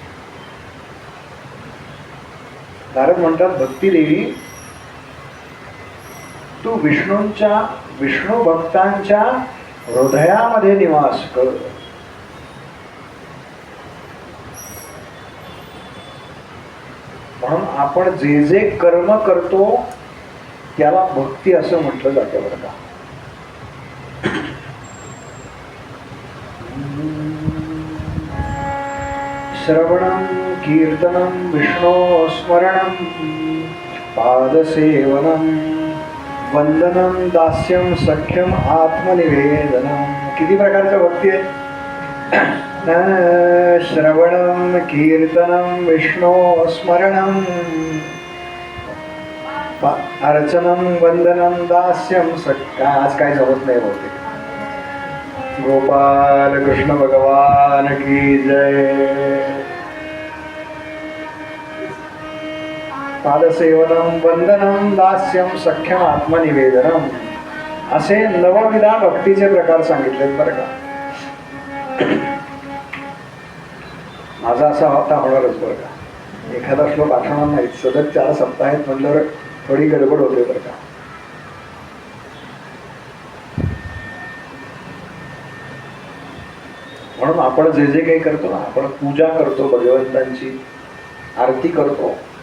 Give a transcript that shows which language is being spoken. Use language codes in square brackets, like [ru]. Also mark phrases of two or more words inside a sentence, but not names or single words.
[mr] नारद म्हणतात, भक्ती देवी तू विष्णू भक्तांच्या हृदयामध्ये निवास कर. म्हणून आपण जे जे कर्म करतो त्याला भक्ती असं म्हटलं जातं बरं का. [sa] श्रवणं कीर्तनं विष्णो स्मरणं पादसेवनं वंदनं दास्यं सख्यम आत्मनिवेदनं. [mr] किती प्रकारच्या भक्ती आहे? [sa] श्रवणं कीर्तनं विष्णो स्मरणं अर्चनं वंदनं दास्यं सख्य. [mr] आज काय जमत नाही होते. [hi] गोपाल कृष्ण भगवान की जय. [sa] पादसेवनं वंदनं दास्यं सख्यम आत्मनिवेदनम [mr] असे नवविधा भक्तीचे प्रकार सांगितलेत बरं का. माझा असा होता होणारच बरं का. एखादा श्लोक आठवणार नाही, सतत 4 सप्ताह आहेत म्हणल्यावर थोडी गडबड होते बरं का. म्हणून आपण जे जे काही करतो ना, आपण पूजा करतो, भगवंतांची आरती करतो.